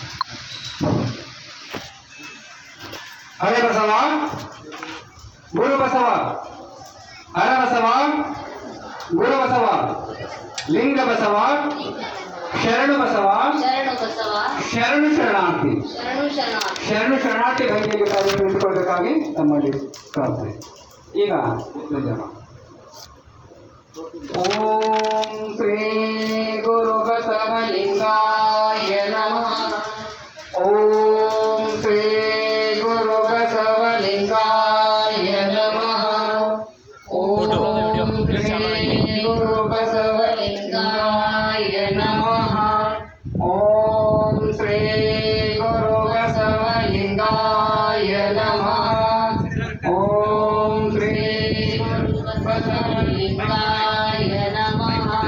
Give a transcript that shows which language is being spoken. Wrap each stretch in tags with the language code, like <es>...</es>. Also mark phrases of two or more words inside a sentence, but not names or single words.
<kn>ಹರೇ ಬಸವ ಗುರು ಬಸವ ಹರ ಬಸವ ಗುರು ಬಸವ ಲಿಂಗ ಬಸವ ಶರಣು ಬಸವ ಶರಣು ಶರಣಾರ್ಥಿ ಶರಣು ಶರಣಾರ್ಥಿ ಭಂಗಿಗೆ ನಿಂತುಕೊಳ್ಳಬೇಕಾಗಿ ತಮ್ಮಲ್ಲಿ ಪ್ರಾರ್ಥನೆ.</kn> <sa>ಈಗ ಓಂ ಶ್ರೀ ಗುರು ಬಸವಲಿಂಗಾಯ ನಮಃ. ಓಂ ಶ್ರೀ ಗುರು ಬಸವಲಿಂಗಾಯ ನಮಃ. ಓಂ ಶ್ರೀ ಗುರು ಬಸವಲಿಂಗಾಯ नमः। ॐ श्री गुरुबसवलिङ्गाय नमः। ॐ श्री गुरुबसवलिङ्गाय नमः।</sa>